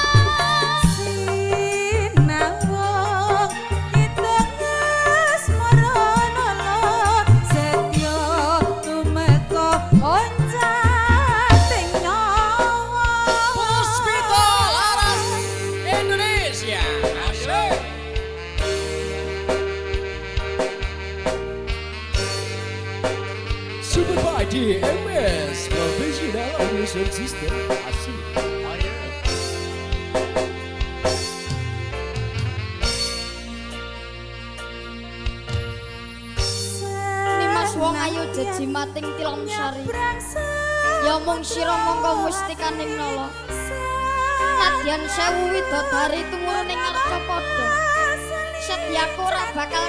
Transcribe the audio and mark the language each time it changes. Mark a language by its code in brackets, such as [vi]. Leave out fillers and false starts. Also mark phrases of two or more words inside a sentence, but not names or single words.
[jv] sinawung kita ngesmarana setya tumeka oncating nyawa Puspita Laras Indonesia. Asik. [en] Super by DMS Professional Audio Sound System. Asik. Oh yeah. [jv] Nimas wong ayu jejimating tilam sari ya mung sira mongko mustikaning nala nadyan sewu widodari tumurune ngarca padha setyaku ora bakal